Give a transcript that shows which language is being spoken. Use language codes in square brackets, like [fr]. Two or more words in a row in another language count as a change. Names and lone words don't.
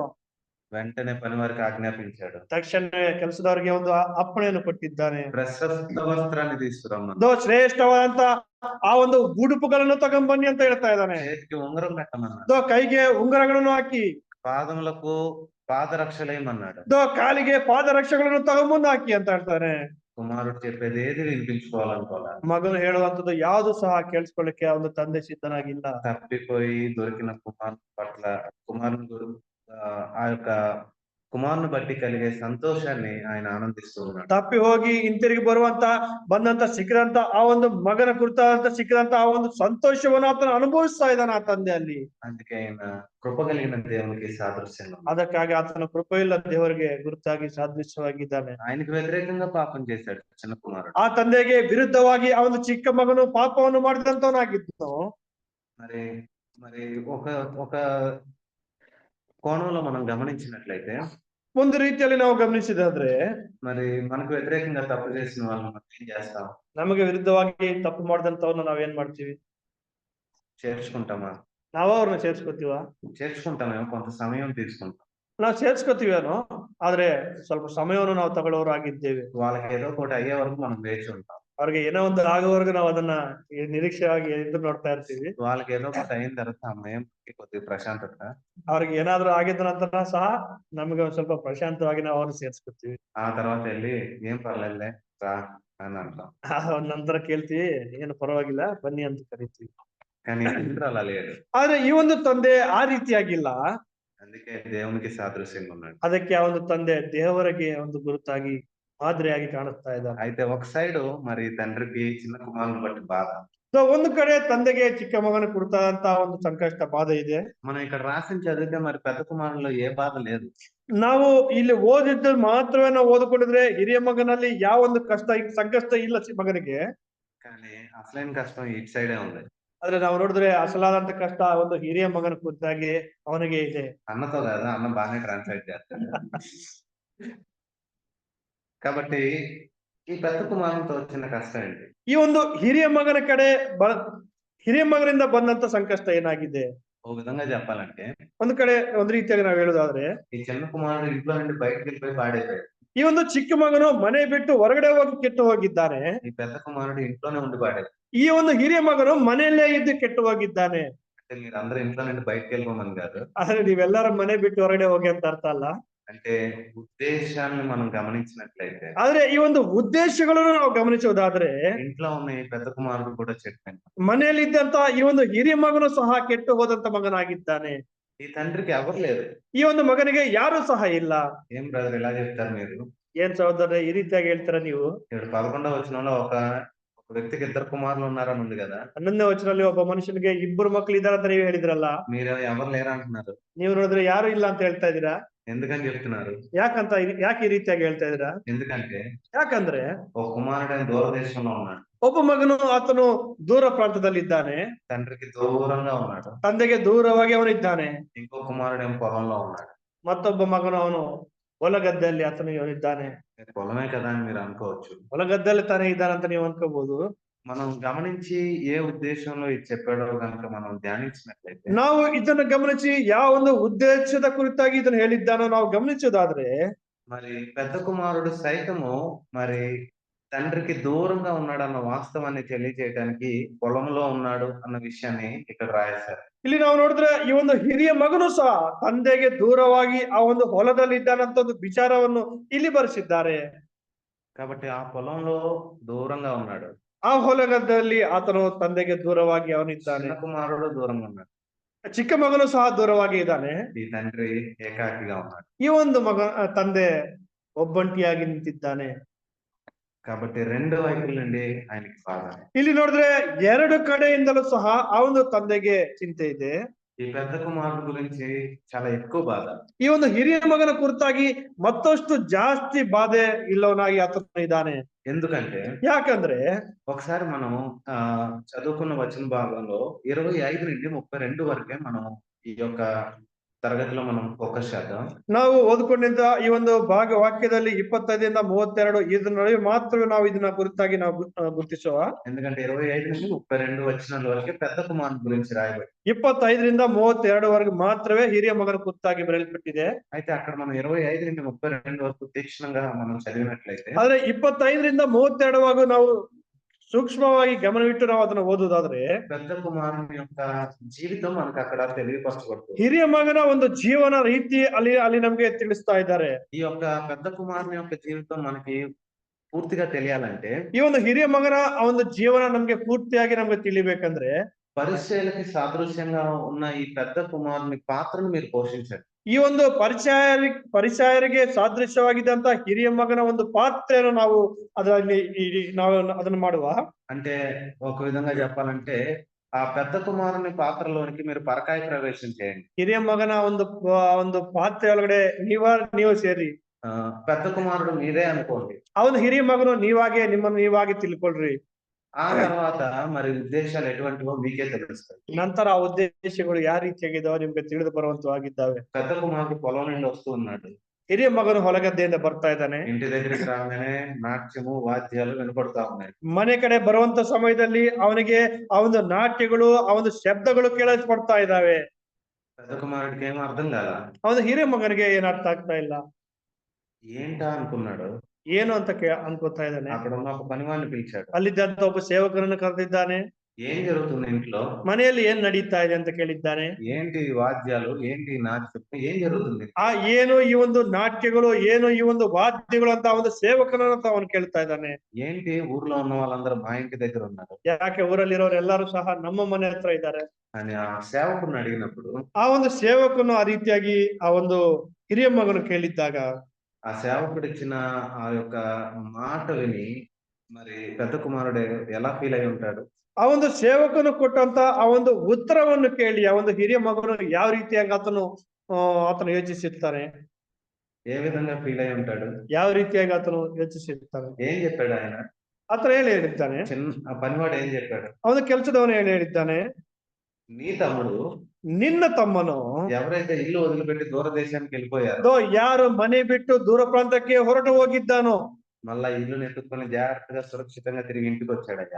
[te] వెంటనే పని వారికి ఆజ్ఞాపించాడు. [kn] ತಕ್ಷಣ ಕೆಲಸದವರಿಗೆ ಒಂದು ಅಪ್ಪಣೆಯನ್ನು ಕೊಟ್ಟಿದ್ದಾನೆ. [te] ప్రశస్త వస్త్రాన్ని తీసుకురమ్మను. [kn] ಶ್ರೇಷ್ಠವಾದಂತ ಆ ಒಂದು ಉಡುಪುಗಳನ್ನು ತಗೊಂಡ್ಬನ್ನಿ ಅಂತ ಹೇಳ್ತಾ ಇದ್ದಾನೆ. [te] చేతికి ఉంగరం పెట్టమన్నాడు. [kn] ಕೈಗೆ ಉಂಗುರಗಳನ್ನು ಹಾಕಿ [te] పాదములకు పాదరక్షలేమన్నాడు. [kn] ಕಾಲಿಗೆ ಪಾದರಕ್ಷೆಗಳನ್ನು ತಗೊಂಬಂದು ಹಾಕಿ ಅಂತ ಹೇಳ್ತಾನೆ. [te] కుమారుడు చెప్పేది ఏది వినిపించుకోవాలనుకోవాలి. [kn] ಮಗನು ಹೇಳುವಂತದ್ದು ಯಾವುದು ಸಹ ಕೇಳಿಸ್ಕೊಳ್ಳಿಕ್ಕೆ ಒಂದು ತಂದೆ ಸಿದ್ಧನಾಗಿಲ್ಲ. [te] తప్పిపోయి దొరికిన కుమారుని పట్ల ఆ యొక్క కుమారుని బట్టి కలిగే సంతోషాన్ని ఆయన ఆనందిస్తూ ఉన్నాడు. [kn] ತಪ್ಪಿ ಹೋಗಿ ಹಿಂತಿರುಗಿ ಸಿಕ್ಕಿದಂತ ಆ ಒಂದು ಮಗನ ಕುರಿತಾದಂತ ಸಿಕ್ಕಿದಂತ ಆ ಒಂದು ಸಂತೋಷವನ್ನು ಆತನು ಅನುಭವಿಸ್ತಾ ಇದ್ದಾನೆ ಆ ತಂದೆ ಅಲ್ಲಿ. [te] అందుకే ఆయన కృప కలిగిన దేవునికి సాదృశ్యంగా [kn] ಅದಕ್ಕಾಗಿ ಆತನ ಕೃಪೆಯುಳ್ಳ ದೇವರಿಗೆ ಗುರುತಾಗಿ ಸಾದೃಶ್ಯವಾಗಿದ್ದಾನೆ. [te] ఆయనకు వ్యతిరేకంగా పాపం చేశాడు చిన్న కుమారుడు. [kn] ಆ ತಂದೆಗೆ ವಿರುದ್ಧವಾಗಿ ಆ ಒಂದು ಚಿಕ್ಕ ಮಗನು ಪಾಪವನ್ನು ಮಾಡಿದಂತವನಾಗಿದ್ದು [te] మరి మరి ఒక ఒక కోణంలో మనం గమనించినట్లయితే [kn] ಒಂದು ರೀತಿಯಲ್ಲಿ ನಾವು ಗಮನಿಸಿದಾದ್ರೆ [te] మరి మనకు వ్యతిరేకంగా తప్పు చేసిన వాళ్ళని మనం ఏం చేస్తాం? [kn] ನಮಗೆ ವಿರುದ್ಧವಾಗಿ ತಪ್ಪು ಮಾಡಿದಂತವ್ರನ್ನ ನಾವೇನ್ ಮಾಡ್ತೀವಿ? [te] చేర్చుకుంటామా? [kn] ನಾವ ಅವ್ರನ್ನ ಸೇರ್ಸ್ಕೊತೀವ? [te] చేర్చుకుంటామేమో, కొంత సమయం తీసుకుంటాం. [kn] ನಾವು ಸೇರ್ಸ್ಕೊತೀವೇನೋ, ಆದ್ರೆ ಸ್ವಲ್ಪ ಸಮಯವನ್ನು ನಾವು ತಗೊಳ್ಳೋರು ಆಗಿದ್ದೇವೆ. [te] వాళ్ళకి ఏదో ఒకటి అయ్యే వరకు మనం వేచి ఉంటాం. [kn] ಅವ್ರಿಗೆ ಏನೋ ಒಂದು ಆಗೋವರೆಗೂ ನಾವು ಅದನ್ನ ನಿರೀಕ್ಷೆಯಾಗಿ ಎದುರು ನೋಡ್ತಾ ಇರ್ತೀವಿ. [te] వాళ్ళకి ఏదో ఒకటి అయిన తర్వాత అమ్మయ్య కొద్దిగా ప్రశాంతత. [kn] ಅವ್ರಿಗೆ ಏನಾದ್ರೂ ಆಗಿದ ನಂತರ ಸಹ ನಮಗೆ ಒಂದ್ ಸ್ವಲ್ಪ ಪ್ರಶಾಂತವಾಗಿ ನಾವು ಅವ್ರನ್ನ ಸೇರ್ಸ್ಕೊತೀವಿ. [te] ఆ తర్వాత వెళ్ళి ఏం పర్లేదులే రా అని అంటాం. [kn] ನಂತರ ಕೇಳ್ತೀವಿ, ಏನು ಪರವಾಗಿಲ್ಲ ಬನ್ನಿ ಅಂತ ಕರಿತೀವಿ. [te] కానీ తండ్రి అలా లేడు. [kn] ಆದ್ರೆ ಈ ಒಂದು ತಂದೆ ಆ ರೀತಿಯಾಗಿಲ್ಲ. [te] అందుకే దేవునికి సాదృశ్యంగా ఉన్నాడు. [kn] ಅದಕ್ಕೆ ಆ ಒಂದು ತಂದೆ ದೇವರಿಗೆ ಒಂದು ಗುರುತಾಗಿ ಮಾದರಿಯಾಗಿ ಕಾಣಿಸ್ತಾ ಇದ್ದಾನೆ. [te] అయితే ఒక సైడ్ మరి తండ్రికి చిన్న కుమారుని బట్టి బాధ. [kn] ಒಂದು ಕಡೆ ತಂದೆಗೆ ಚಿಕ್ಕ ಮಗನ ಕುರಿತಾದಂತ ಒಂದು ಸಂಕಷ್ಟ ಬಾಧೆ ಇದೆ. [te] మనం ఇక్కడ రాసిన చదివితే మరి పెద్ద కుమారులో ఏ బాధ లేదు. [kn] ನಾವು ಇಲ್ಲಿ ಓದಿದ್ದು ಮಾತ್ರವೇ ನಾವು ಓದಿಕೊಂಡಿದ್ರೆ ಹಿರಿಯ ಮಗನಲ್ಲಿ ಯಾವ ಒಂದು ಸಂಕಷ್ಟ ಇಲ್ಲ ಮಗನಿಗೆ. [te] కానీ అసలైన కష్టం ఇటు సైడే ఉంది. [kn] ಆದ್ರೆ ನಾವು ನೋಡಿದ್ರೆ ಅಸಲಾದಂತ ಕಷ್ಟ ಒಂದು ಹಿರಿಯ ಮಗನ ಕುರಿತಾಗಿ ಅವನಿಗೆ ಇದೆ. [te] అన్నతో కదా, అన్న బాగానే ట్రాన్స్లేట్ చేస్తాడు. కాబట్టి ఈ పెద్ద కుమారునితో వచ్చిన కష్టం ఏంటి? [kn] ಈ ಒಂದು ಹಿರಿಯ ಮಗನ ಕಡೆ ಹಿರಿಯ ಮಗನಿಂದ ಬಂದಂತ ಸಂಕಷ್ಟ ಏನಾಗಿದೆ? [te] ఓ విధంగా చెప్పాలంటే [kn] ಒಂದು ಕಡೆ ಒಂದು ರೀತಿಯಾಗಿ ನಾವು ಹೇಳೋದಾದ್ರೆ, [te] ఈ చిన్న కుమారుడు ఇంట్లో నుండి బయటకు వెళ్ళిపోయి పాడైపోయాడు. [kn] ಈ ಒಂದು ಚಿಕ್ಕ ಮಗನು ಮನೆ ಬಿಟ್ಟು ಹೊರಗಡೆ ಹೋಗಿ ಕೆಟ್ಟು ಹೋಗಿದ್ದಾನೆ. [te] ఈ పెద్ద కుమారుడు ఇంట్లోనే ఉండి పాడాడు. [kn] ಈ ಒಂದು ಹಿರಿಯ ಮಗನು ಮನೆಯಲ್ಲೇ ಇದ್ದು ಕೆಟ್ಟು ಹೋಗಿದ್ದಾನೆ. [te] అంటే మీరందరూ ఇంట్లో నుండి బయటకు వెళ్ళిపోమని కాదు. [kn] ಆದ್ರೆ ನೀವೆಲ್ಲರೂ ಮನೆ ಬಿಟ್ಟು ಹೊರಗಡೆ ಹೋಗಿ ಅಂತ ಅರ್ಥ ಅಲ್ಲ. [te] అంటే ఉద్దేశాన్ని మనం గమనించినట్లయితే [kn] ಆದ್ರೆ ಈ ಒಂದು ಉದ್ದೇಶಗಳನ್ನು ನಾವು ಗಮನಿಸುವುದಾದ್ರೆ, [te] ఇంట్లో ఉన్న ఈ పెద్ద కుమారుడు కూడా చెడిపోయాడు. [kn] ಮನೆಯಲ್ಲಿದ್ದಂತ ಈ ಒಂದು ಹಿರಿಯ ಮಗನು ಸಹ ಕೆಟ್ಟು ಹೋದಂತ ಮಗನಾಗಿದ್ದಾನೆ. [te] ఈ తండ్రికి ఎవరు లేరు. [kn] ಈ ಒಂದು ಮಗನಿಗೆ ಯಾರು ಸಹ ಇಲ್ಲ. [te] ఏం బ్రదర్ ఇలా చెప్తారు మీరు? [kn] ಏನ್ ಸಹೋದರ ಈ ರೀತಿಯಾಗಿ ಹೇಳ್ತೀರಾ ನೀವು? [te] ఇక్కడ 11వ వచనంలో ఒక వ్యక్తికి ఇద్దరు కుమారులు ఉన్నారని ఉంది కదా. [kn] 11ನೇ ವಚನದಲ್ಲಿ ಒಬ್ಬ ಮನುಷ್ಯನಿಗೆ ಇಬ್ಬರು ಮಕ್ಕಳು ಇದ್ದಾರೆ ಅಂತ ನೀವು ಹೇಳಿದ್ರಲ್ಲ. [te] మీరు ఎవరు లేరు అంటున్నారు. [kn] ನೀವು ನೋಡಿದ್ರೆ ಯಾರು ಇಲ್ಲ ಅಂತ ಹೇಳ್ತಾ ಇದ್ದೀರಾ. [te] ఎందుకని చెప్తున్నారు? [kn] ಯಾಕೆ ಈ ರೀತಿಯಾಗಿ ಹೇಳ್ತಾ ಇದ್ದೀರಾ? [te] ఎందుకంటే [kn] ಯಾಕಂದ್ರೆ [te] ఒక కుమారుడు దూరదేశంలో ఉన్నాడు. [kn] ಒಬ್ಬ ಮಗನು ಆತನು ದೂರ ಪ್ರಾಂತದಲ್ಲಿದ್ದಾನೆ, [te] తండ్రికి దూరంగా ఉన్నాడు. [kn] ತಂದೆಗೆ ದೂರವಾಗಿ ಅವನಿದ್ದಾನೆ. [te] ఇంకో కుమారుడేమో పొలంలో ఉన్నాడు. [kn] ಮತ್ತೊಬ್ಬ ಮಗನು ಅವನು ಹೊಲಗದ್ದೆಯಲ್ಲಿ ಆತನು ಅವನಿದ್ದಾನೆ. [te] పొలమే కదా అని మీరు అనుకోవచ్చు. [kn] ಹೊಲಗದ್ದೆಯಲ್ಲಿ ತಾನೇ ಇದ್ದಾನೆ ಅಂತ ನೀವು ಅನ್ಕೋಬಹುದು. [te] మనం గమనించి ఏ ఉద్దేశంలో ఇది చెప్పాడో కనుక మనం ధ్యానించినట్లయితే [kn] ನಾವು ಇದನ್ನು ಗಮನಿಸಿ ಯಾವ ಒಂದು ಉದ್ದೇಶದ ಕುರಿತಾಗಿ ಇದನ್ನು ಹೇಳಿದ್ದಾನೋ ನಾವು ಗಮನಿಸೋದಾದ್ರೆ, [te] మరి పెద్ద కుమారుడు సైతము మరి తండ్రికి దూరంగా ఉన్నాడన్న వాస్తవాన్ని తెలియజేయడానికి పొలంలో ఉన్నాడు అన్న విషయాన్ని ఇక్కడ రాయేశారు. [kn] ಇಲ್ಲಿ ನಾವು ನೋಡಿದ್ರೆ ಈ ಒಂದು ಹಿರಿಯ ಮಗನು ಸಹ ತಂದೆಗೆ ದೂರವಾಗಿ ಆ ಒಂದು ಹೊಲದಲ್ಲಿ ಇದ್ದಾನಂತ ಒಂದು ವಿಚಾರವನ್ನು ಇಲ್ಲಿ ಬರೆಸಿದ್ದಾರೆ. [te] కాబట్టి ఆ పొలంలో దూరంగా ఉన్నాడు. [kn] ಆ ಹೊಲಗದ್ದೆಯಲ್ಲಿ ಆತನು ತಂದೆಗೆ ದೂರವಾಗಿ ಅವನಿದ್ದಾನೆ. [te] చిన్న కుమారుడు దూరంగా ఉన్నాడు. [kn] ಚಿಕ್ಕ ಮಗನು ಸಹ ದೂರವಾಗಿ ಇದ್ದಾನೆ. [te] ఈ తండ్రి ఏకాకిగా ఉన్నాడు. [kn] ಈ ಒಂದು ತಂದೆ ಒಬ್ಬಂಟಿಯಾಗಿ ನಿಂತಿದ್ದಾನೆ. [te] కాబట్టి రెండు వైపుల నుండి ఆయనకి బాధ. [kn] ಇಲ್ಲಿ ನೋಡಿದ್ರೆ ಎರಡು ಕಡೆಯಿಂದಲೂ ಸಹ ಆ ಒಂದು ತಂದೆಗೆ ಚಿಂತೆ ಇದೆ. [te] ఈ పెద్ద కుమారుడు గురించి చాలా ఎక్కువ బాధ. [kn] ಈ ಒಂದು ಹಿರಿಯ ಮಗನ ಕುರಿತಾಗಿ ಮತ್ತಷ್ಟು ಜಾಸ್ತಿ ಬಾಧೆ ಇಲ್ಲವನಾಗಿ ಆತನು ಇದ್ದಾನೆ. [te] ఎందుకంటే [kn] ಯಾಕಂದ್ರೆ [te] ఒకసారి మనం చదువుకున్న వచన భాగంలో 25 నుండి 32 వరకే మనం ఈ యొక్క తరగతిలో మనం ఫోకస్ చేద్దాం. [kn] ನಾವು ಓದ್ಕೊಂಡಿದ್ದ ಈ ಒಂದು ವಾಕ್ಯದಲ್ಲಿ 25ರಿಂದ 32 ಇದರ ನಡುವೆ ಮಾತ್ರವೇ ನಾವು ಇದನ್ನ ಕುರಿತಾಗಿ ನಾವು ಗುರುತಿಸುವ. [te] ఎందుకంటే 25 నుండి 32 వచనాల వరకే పెద్ద కుమారుడు గురించి రాయబడి [kn] 25ರಿಂದ 32 వరకు ಮಾತ್ರವೇ ಹಿರಿಯ ಮಗನ ಕುರಿತಾಗಿ ಬರೆಯಲ್ಪಟ್ಟಿದೆ. [te] అయితే అక్కడ మనం 25 నుండి 32 వరకు తీక్షణంగా మనం చదివినట్లయితే [kn] ಆದ್ರೆ 25ರಿಂದ 32 ವರೆಗೂ ನಾವು ಸೂಕ್ಷ್ಮವಾಗಿ ಗಮನವಿಟ್ಟು ನಾವು ಅದನ್ನ ಓದುವುದಾದ್ರೆ [te] పెద్ద కుమారుని యొక్క జీవితం మనకు అక్కడ తెలియపరచబడుతుంది. [kn] ಹಿರಿಯ ಮಗನ ಒಂದು ಜೀವನ ರೀತಿ ಅಲ್ಲಿ ನಮ್ಗೆ ತಿಳಿಸ್ತಾ ಇದ್ದಾರೆ. [te] ఈ యొక్క పెద్ద కుమారుని యొక్క జీవితం మనకి పూర్తిగా తెలియాలంటే [kn] ಈ ಒಂದು ಹಿರಿಯ ಮಗನ ಆ ಒಂದು ಜೀವನ ನಮ್ಗೆ ಪೂರ್ತಿಯಾಗಿ ನಮ್ಗೆ ತಿಳಿಬೇಕಂದ್ರೆ [te] పరిచయాలకి సాదృశ్యంగా ఉన్న ఈ పెద్ద కుమారుని పాత్రను మీరు పోషించండి. [kn] ಈ ಒಂದು ಪರಿಚಯರಿಗೆ ಸಾದೃಶ್ಯವಾಗಿದ್ದಂತ ಹಿರಿಯ ಮಗನ ಒಂದು ಪಾತ್ರೆಯನ್ನು ನಾವು ಅದರಲ್ಲಿ ನಾವು ಅದನ್ನು ಮಾಡುವ. [te] అంటే ఒక విధంగా చెప్పాలంటే ఆ పెద్ద కుమారుని పాత్రలోనికి మీరు పరకాయ ప్రవేశం చేయండి. [kn] ಹಿರಿಯ ಮಗನ ಒಂದು ಪಾತ್ರೆ ಒಳಗಡೆ ನೀವು ಸೇರಿ [te] పెద్ద కుమారుడు మీరే అనుకోండి. [kn] ಅವನು ಹಿರಿಯ ಮಗನು ನಿಮ್ಮನ್ನು ನೀವಾಗಿ ತಿಳ್ಕೊಳ್ರಿ. [te] ఆ తర్వాత మరి ఉద్దేశాలు ఎటువంటివో మీకే తెలుస్తాయి. [kn] ನಂತರ ಆ ಉದ್ದೇಶಗಳು ಯಾವ ರೀತಿಯಾಗಿದ್ದಾವೆ ನಿಮ್ಗೆ ತಿಳಿದು ಬರುವಂತವಾಗಿದ್ದಾವೆ. [te] పెద్ద కుమారుడు పొలం నుండి వస్తూ ఉన్నాడు. [kn] ಹಿರಿಯ ಮಗನು ಹೊಲಗದ್ದೆಯಿಂದ ಬರ್ತಾ ಇದ್ದಾನೆ. [te] ఇంటి దగ్గరికి రాగానే నాట్యము వాద్యాలు వినపడతా ఉన్నాయి. [kn] ಮನೆ ಕಡೆ ಬರುವಂತ ಸಮಯದಲ್ಲಿ ಅವನಿಗೆ ಆ ಒಂದು ನಾಟ್ಯಗಳು ಆ ಒಂದು ಶಬ್ದಗಳು ಕೇಳಿಸ್ಪಡ್ತಾ ಇದ್ದಾವೆ. [te] పెద్ద కుమారుడికి ఏం అర్థం కాల. [kn] ಅವನು ಹಿರಿಯ ಮಗನಿಗೆ ಏನ್ ಅರ್ಥ ಆಗ್ತಾ ಇಲ್ಲ. [te] ఏంటా అనుకున్నాడు. [kn] ಏನು ಅಂತ ಅನ್ಕೋತಾ ಇದ್ದಾನೆ. [te] అక్కడ ఉన్న ఒక పనివాడిని పిలిచాడు. [kn] ಅಲ್ಲಿದ್ದಂತ ಒಬ್ಬ ಸೇವಕರನ್ನು ಕರೆದಿದ್ದಾನೆ. [te] ఏం జరుగుతుంది ఇంట్లో? [kn] ಮನೆಯಲ್ಲಿ ಏನ್ ನಡೀತಾ ಇದೆ ಅಂತ ಕೇಳಿದ್ದಾನೆ. [te] ఏంటి వాద్యాలు, ఏంటి నాట్యం, ఏం జరుగుతుంది? [kn] ಏನು ಈ ಒಂದು ನಾಟ್ಯಗಳು, ಏನು ಈ ಒಂದು ವಾದ್ಯಗಳು ಅಂತ ಒಂದು ಸೇವಕನನ್ನ ಅವನು ಕೇಳ್ತಾ ಇದ್ದಾನೆ. [te] ఏంటి ఊర్లో ఉన్న వాళ్ళందరూ మా ఇంటి దగ్గర ఉన్నారు. [kn] ಯಾಕೆ ಊರಲ್ಲಿರೋರು ಎಲ್ಲರೂ ಸಹ ನಮ್ಮ ಮನೆ ಹತ್ರ ಇದ್ದಾರೆ [te] అని ఆ సేవకుడిని అడిగినప్పుడు [kn] ಆ ಒಂದು ಸೇವಕನು ಆ ರೀತಿಯಾಗಿ ಆ ಒಂದು ಹಿರಿಯ ಮಗನು ಕೇಳಿದ್ದಾಗ [te] ఆ సేవకుడు ఇచ్చిన ఆ యొక్క మాట విని మరి పెద్ద కుమారుడు ఎలా ఫీల్ అయి ఉంటాడు? [kn] ಆ ಒಂದು ಸೇವಕನು ಕೊಟ್ಟಂತ ಆ ಒಂದು ಉತ್ತರವನ್ನು ಕೇಳಿ ಆ ಒಂದು ಹಿರಿಯ ಮಗನು ಯಾವ ರೀತಿಯಾಗಿ ಆತನು ಯೋಚಿಸಿರ್ತಾನೆ? [te] ఏ విధంగా ఫీల్ అయి ఉంటాడు? [kn] ಯಾವ ರೀತಿಯಾಗಿ ಆತನು ಯೋಚಿಸಿರ್ತಾನೆ? [te] ఏం చెప్పాడు ఆయన? [kn] ಆತನು ಹೇಳಿದ್ದಾನೆ. [te] ఆ పనివాడు ఏం చెప్పాడు? [kn] ಅವನು ಕೆಲಸದವನು ಹೇಳಿದ್ದಾನೆ, [te] నీ తమ్ముడు [kn] ನಿನ್ನ ತಮ್ಮನು [te] ఎవరైతే ఇల్లు వదిలిపెట్టి దూర దేశానికి వెళ్ళిపోయారో [kn] ಯಾರು ಮನೆ ಬಿಟ್ಟು ದೂರ ಪ್ರಾಂತಕ್ಕೆ ಹೊರಟು ಹೋಗಿದ್ದಾನೋ [te] మళ్ళా ఇల్లుని ఎత్తుకొని జాగ్రత్తగా సురక్షితంగా తిరిగి ఇంటికి వచ్చాడయ్యా.